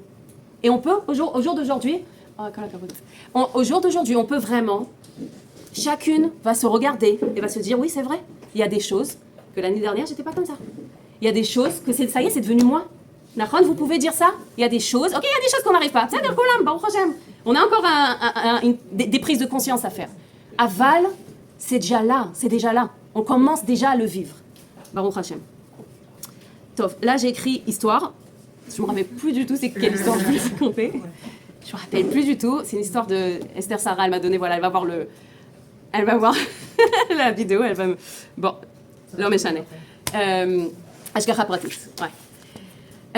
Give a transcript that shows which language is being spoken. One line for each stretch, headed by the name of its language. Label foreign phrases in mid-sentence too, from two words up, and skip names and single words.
French: Et on peut, au jour d'aujourd'hui, au jour d'aujourd'hui, on peut vraiment, chacune va se regarder et va se dire, oui, c'est vrai, il y a des choses que l'année dernière, j'étais pas comme ça. Il y a des choses que ça y est, c'est devenu moi. Nachon, vous pouvez dire ça? Il y a des choses, ok, il y a des choses qu'on n'arrive pas. On a encore des prises de conscience à faire. Aval, c'est déjà là. On commence déjà à le vivre.
Hebrew: ברוך השם.
French: Tov, là j'ai écrit histoire. Je me rappelle plus du tout c'est quelle histoire je vais raconter. Je me rappelle plus du tout. C'est une histoire de Esther Sarah. Elle m'a donné, voilà, elle va voir la vidéo. Elle va me. Bon, l'homme est chané.
Hebrew: השגחה פרטית.
French: Ouais.